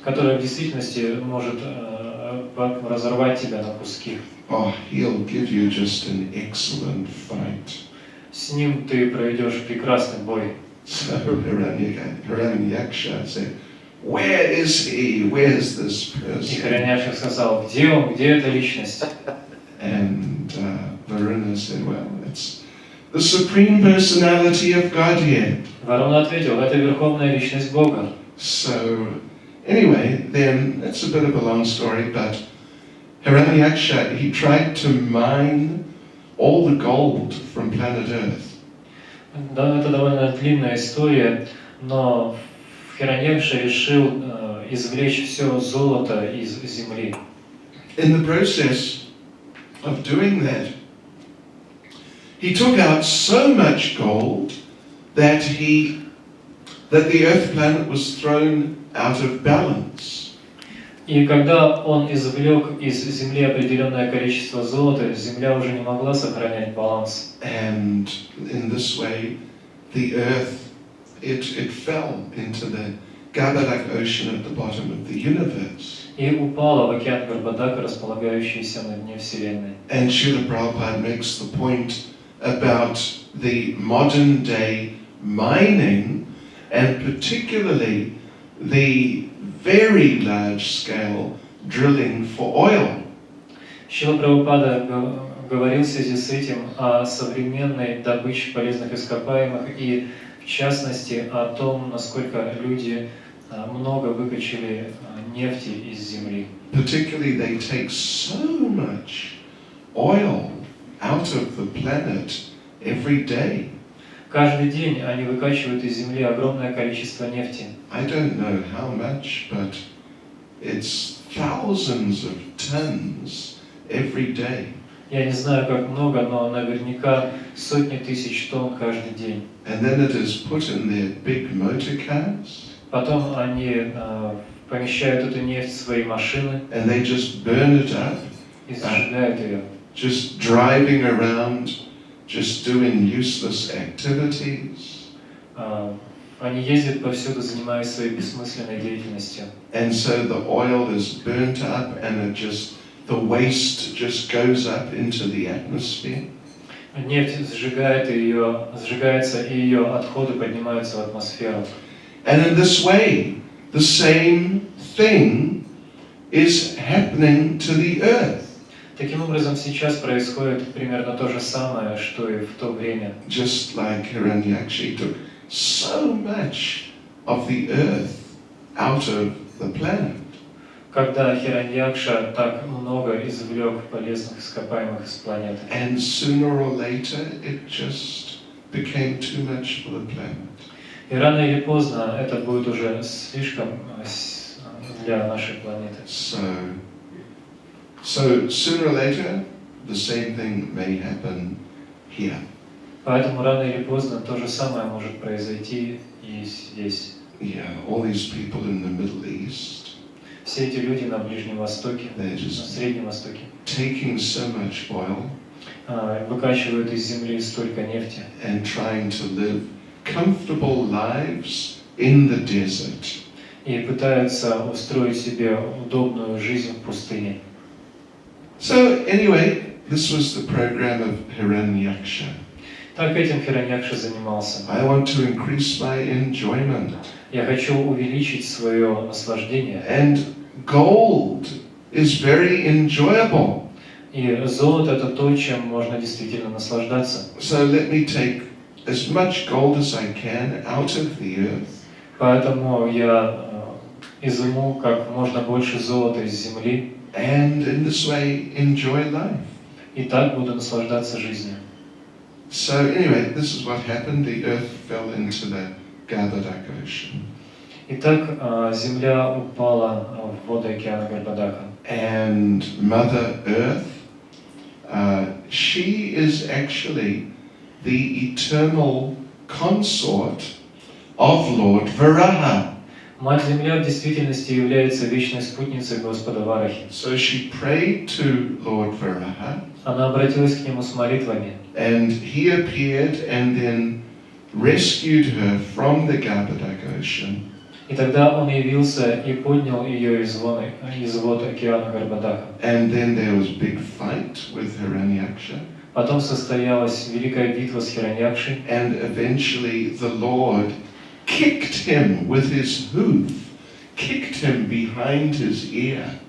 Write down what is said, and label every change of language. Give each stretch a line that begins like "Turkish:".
Russian: Которая в действительности может разорвать тебя на куски.
English: Oh, he'll give you just an excellent fight.
Russian: С ним ты проведешь прекрасный бой.
English: So Hiranyaksha said, where is he? Where's this
Russian: И
English: person?
Russian: Хираньякша сказал: где он, где эта личность?
English: And Varuna said, well, it's the supreme personality of Godhead.
Russian: Варона ответил: это верховная личность Бога.
English: So anyway, then, it's a bit of a long story, but Hiranyaksha, he tried to mine all the gold from planet Earth.
Russian: Да, это довольно длинная история, но Хираньякша решил извлечь все золото из земли.
English: In the process of doing that, he took out so much gold that the Earth planet was thrown out of balance.
Russian: И когда он извлек из земли определенное количество золота, земля уже не могла сохранять баланс.
English: And in this way, the Earth, it fell into the Gabadak ocean at the bottom of the universe.
Russian: И упала в океан Гарбадака, располагающийся на дне Вселенной.
English: And Srila Prabhupada makes the point about the modern day mining, and particularly the very large scale drilling for oil.
Russian: Шрила Прабхупада говорил в связи с этим о современной добыче полезных ископаемых и, в частности, о том, насколько люди много выкачали нефти из земли.
English: Particularly, they take so much oil out of the planet every day.
Russian: Каждый день они выкачивают из земли огромное количество нефти.
English: I don't know how much, but it's thousands of tons every day.
Russian: Я не знаю, как много, но наверняка сотни тысяч тонн каждый день.
English: And then it is put in their big motor cars.
Russian: Потом они помещают эту нефть в свои машины
English: And they just burn it up,
Russian: и сжигают ее.
English: just driving around, just doing useless activities.
Russian: Они ездят повсюду, занимаясь своей бессмысленной деятельностью.
English: And so the oil is burnt up and the waste just goes up into the atmosphere.
Russian: Нефть сжигается, и ее отходы поднимаются в атмосферу.
English: And in this way, the same thing is happening to the earth.
Russian: Таким образом, сейчас происходит примерно то же самое, что и в то время.
English: Just like Hiranyaksha took so much of the earth out of the planet.
Russian: Когда Хираньякша так много извлек полезных ископаемых из планеты.
English: And sooner or later, it just became too much for the planet.
Russian: И рано или поздно это будет уже слишком для нашей планеты.
English: So sooner or later, the same thing may happen here.
Russian: Поэтому рано или поздно то же самое может произойти и здесь.
English: Yeah, all these people in the Middle East.
Russian: Все эти люди на Ближнем Востоке, на Среднем Востоке,
English: taking so much oil,
Russian: выкачивают из земли столько нефти
English: and trying to live comfortable lives in the desert.
Russian: И пытаются устроить себе удобную жизнь в пустыне.
English: So anyway, this was the program of Hiranyaksha.
Russian: Так этим Хираньякша занимался.
English: I want to increase my enjoyment.
Russian: Я хочу увеличить свое наслаждение.
English: And gold is very enjoyable.
Russian: И золото — это то, чем можно действительно наслаждаться.
English: So let me take as much gold as I can out of the earth.
Russian: Поэтому я изыму как можно больше золота из земли,
English: And in this way enjoy life.
Russian: и так буду наслаждаться жизнью.
English: So anyway, this is what happened. The earth fell into the Garbadak Ocean.
Russian: Итак, земля упала в воды океана Гарбадака.
English: And Mother Earth, she is actually the eternal consort of Lord Varaha.
Russian: Мать Земля в действительности является вечной спутницей Господа Варахи.
English: So she prayed to Lord Varaha,
Russian: Она обратилась к нему с молитвами,
English: and he appeared and then rescued her from the Garbadak Ocean.
Russian: и тогда он явился и поднял ее из вод океана Гарбадака.
English: And then there was a big fight with Hiranyaksha.
Russian: Потом состоялась великая битва с Хираньякшей,
English: And eventually the Lord kicked him with his hoof, kicked him behind his ear.